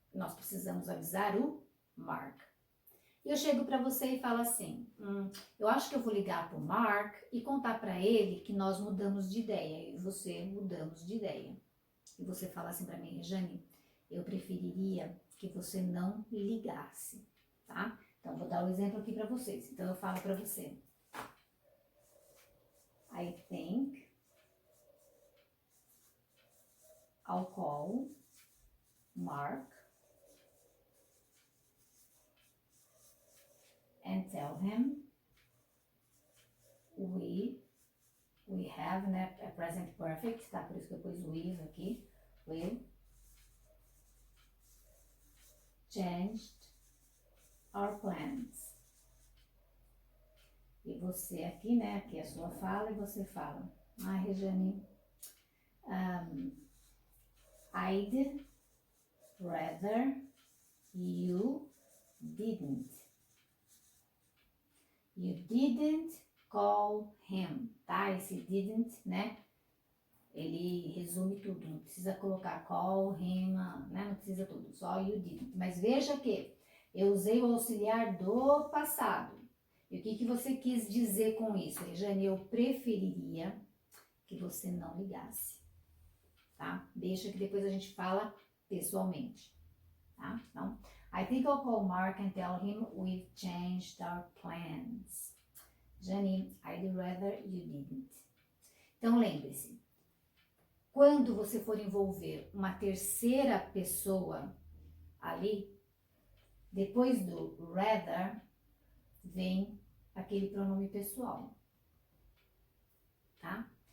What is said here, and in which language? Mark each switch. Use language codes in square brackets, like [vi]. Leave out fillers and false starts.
[pt] Nós precisamos avisar o Mark. Eu chego para você e falo assim, eu acho que eu vou ligar para o Mark e contar para ele que nós mudamos de ideia, eu e você mudamos de ideia. E você fala assim para mim, Rejane, eu preferiria que você não ligasse, tá? Então, vou dar um exemplo aqui para vocês. Então, eu falo para você, [en] I think I'll call Mark and tell him we have, né, a present perfect, tá? [pt] Por isso que eu pus we aqui. [en] We changed our plans. [pt] E você aqui, né, aqui é a sua fala e você fala, Rejane, [en] I'd rather you didn't. You didn't call him, tá? Esse didn't, né? [pt] Ele resume tudo, não precisa colocar call him, né? Não precisa tudo, só you didn't. Mas veja que eu usei o auxiliar do passado. E o que você quis dizer com isso? Rejane, eu preferiria que você não ligasse, tá? Deixa que depois a gente fala pessoalmente, tá? [en] Então, I think I'll call Mark and tell him we've changed our plans. Jane, I'd rather you didn't. [pt] Então, lembre-se, quando você for envolver uma terceira pessoa ali, depois do rather, vem aquele pronome pessoal, tá?